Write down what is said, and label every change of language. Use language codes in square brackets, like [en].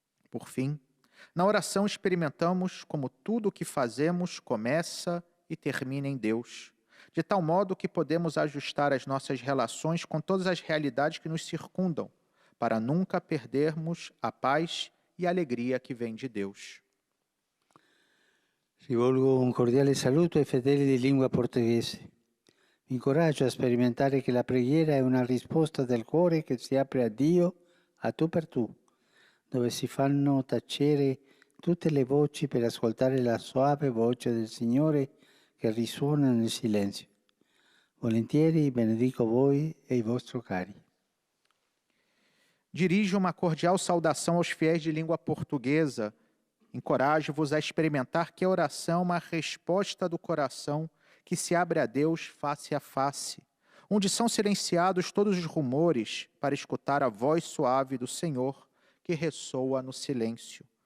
[pt] Por fim, na oração experimentamos como tudo o que fazemos começa e termina em Deus, de tal modo que podemos ajustar as nossas relações com todas as realidades que nos circundam, para nunca perdermos a paz e a alegria que vem de Deus. [it] Rivolgo un cordiale saluto ai fedeli di lingua portoghese. Vi incoraggio a sperimentare che la preghiera è una risposta del cuore che si apre a Dio a tu per tu, dove si fanno tacere tutte le voci per ascoltare la soave voce del Signore che risuona nel silenzio. Volentieri benedico voi e i vostri cari. [pt] Dirijo uma cordial saudação aos fiéis de língua portuguesa. Encorajo-vos a experimentar que a oração é uma resposta do coração que se abre a Deus face a face, onde são silenciados todos os rumores para escutar a voz suave do Senhor que ressoa no silêncio.